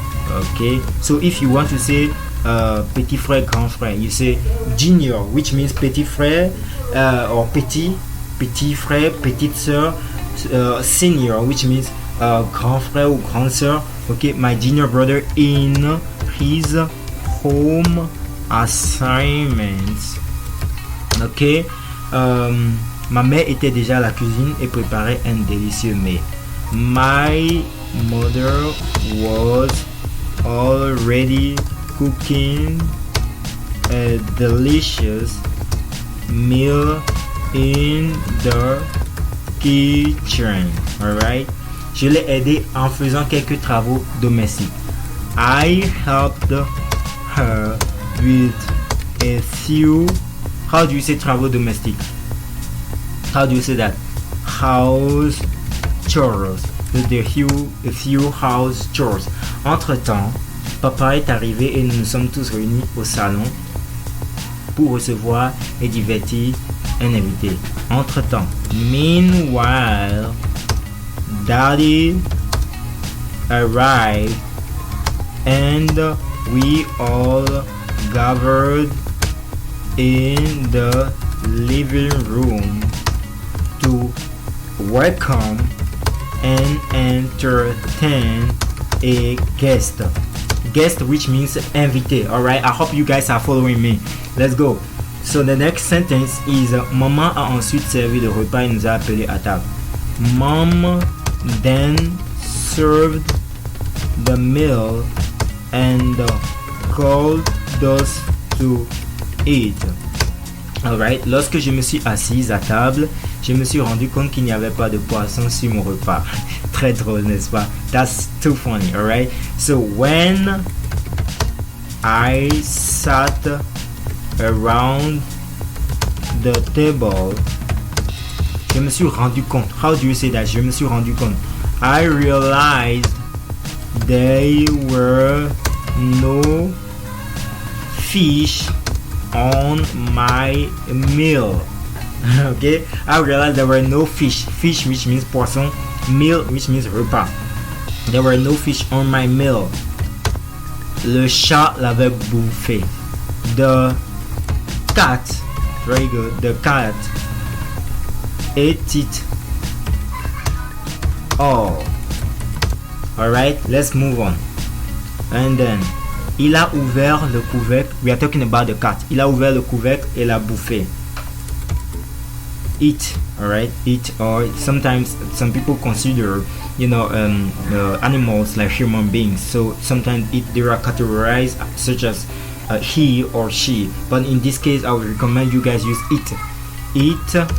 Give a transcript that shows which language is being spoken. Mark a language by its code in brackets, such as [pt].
[en] Okay, so if you want to say [fr] petit frère, grand frère, [en] you say junior, which means petit frère, or [fr] petit frère, petite sœur. [en] Senior, which means [fr] grand frère ou grande sœur. [en] Okay, my junior brother in his home assignments. [fr] Ok, ma mère était déjà à la cuisine et préparait un délicieux mets. [en] My mother was already cooking a delicious meal in the kitchen. Alright, [fr] je l'ai aidé en faisant quelques travaux domestiques. [en] I helped her with a few. How do you say travaux domestiques? How do you say that? House chores. A few house chores. [fr] Entre-temps, papa est arrivé et nous nous sommes tous réunis au salon pour recevoir et divertir un invité. Entre-temps. [en] Meanwhile, Daddy arrived and we all gathered in the living room to welcome and entertain a guest. Guest, which means invité. Alright, I hope you guys are following me. Let's go. So the next sentence is [fr] maman a ensuite servi le repas et nous a appelés à table. [en] Mom then served the meal and called us to eat. Alright, [fr] lorsque je me suis assise à table, je me suis rendu compte qu'il n'y avait pas de poisson sur mon repas. Très drôle, n'est-ce pas? [en] That's too funny, alright? So when I sat around the table, [fr] je me suis rendu compte. [en] How do you say that? Je me suis rendu compte. I realized there were no fish on my meal. Okay, I realized there were no fish. Fish, which means poisson. Meal, which means repas. There were no fish on my meal. [fr] Le chat l'avait bouffé. [en] The cat, very good. The cat ate it all. Alright, let's move on. And then, [fr] il a ouvert le couvercle. [en] We are talking about the cat. [fr] Il a ouvert le couvercle et l'a bouffé. [en] Eat, alright, eat, or sometimes some people consider, animals like human beings. So sometimes they are categorized such as he or she. But in this case, I would recommend you guys use eat. Eat.